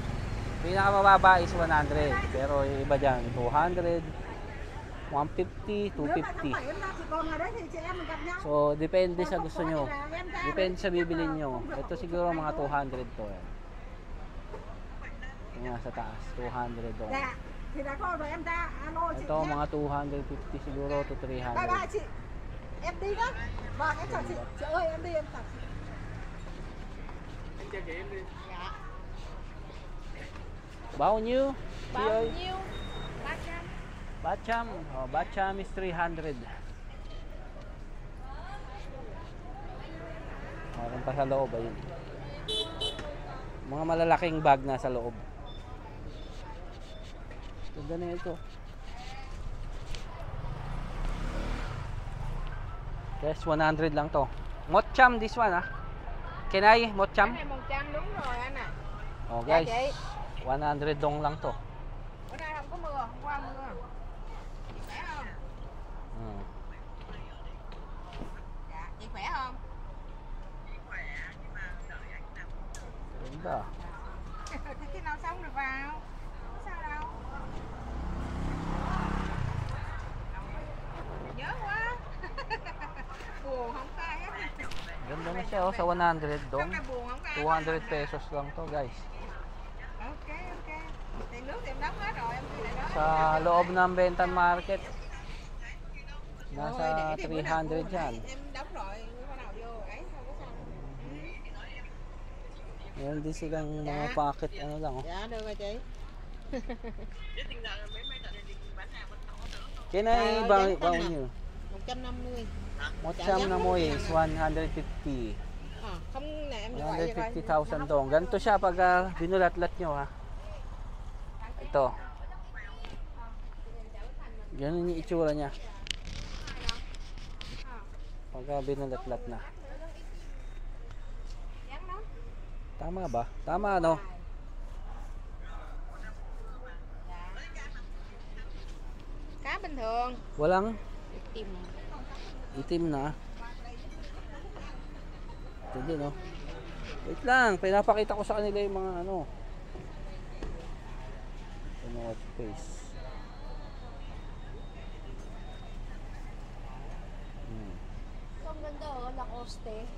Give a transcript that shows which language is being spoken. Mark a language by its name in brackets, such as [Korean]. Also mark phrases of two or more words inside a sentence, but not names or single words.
[Filipino] Pinakamababa is 100, pero yung iba dyan 200, 150, 250. So depende sa gusto nyo. Depende sa bibili nyo. Ito siguro mga 200 to. Yung sa taas, 200 to. Ito mga 250 siguro to 300. [Vietnamese] Em đi đó. Vâng, em chào chị. Chị ơi, em đi em chào chị. Dạ. Bao nhiêu? Chị Bao ơi. nhiêu? 300. [Filipino] Bacham. Oh, Bacham is 300. Meron pa sa loob ayun. Mga malalaking bag na sa loob. Ganda na ito. Yes, 100 lang to. [English] Mocham this one ah. Can I mocham? [Vietnamese] Cái này 100 đúng rồi anh ạ. Oh Dạ [Filipino] guys, [Vietnamese] chị. [Filipino] 100 dong lang to. [Vietnamese] Bữa nay không có mưa, hôm qua mưa. Chị khỏe không? Hmm. Dạ, chị khỏe không? [Filipino] Ganda. [Vietnamese] Thì khi nào xong được vào. Không sao đâu. Nhớ quá. Buồn không có ai hết. [Filipino] Ganda na siya oh, sa 100 dong. [Vietnamese] Trong này buồn không có ai. [Filipino] 200 pesos lang to guys. [English] Ok, ok. [Vietnamese] Tiền nước thì em đóng hết rồi, em đi lại đó. [Filipino] Sa loob ng Bentan Market. [Vietnamese] Ôi, [Filipino] Nasa [Vietnamese] để thì bữa nào [Filipino] 300 [Vietnamese] buồn [Filipino] dyan. [Vietnamese] ấy, em đóng rồi, bữa nào vô ấy không có sao. [Filipino] Meron din silang mga [Vietnamese] Dạ. [Filipino] packet ano lang oh. [Vietnamese] Dạ được rồi chị. [English] Can I [Vietnamese] Trời ơi, [English] buy [Filipino] ganda na. [English] you? [Filipino] 150. Mocham na mo is 150. [Vietnamese] Không nè em gọi cho coi. [Filipino] 150,000 dong. Ganito siya pag binulat-lat nyo ha. Ito. Ganun yung itsura niya. Pag binulat-lat na. Tama ba? Tama ano? [Vietnamese] Cá bình thường. [Filipino] Walang [Vietnamese] Tìm [Filipino] itim na. Ito din oh. Wait lang, pinapakita ko sa kanila yung mga ano. North Face. Ang ganda oh, Lacoste.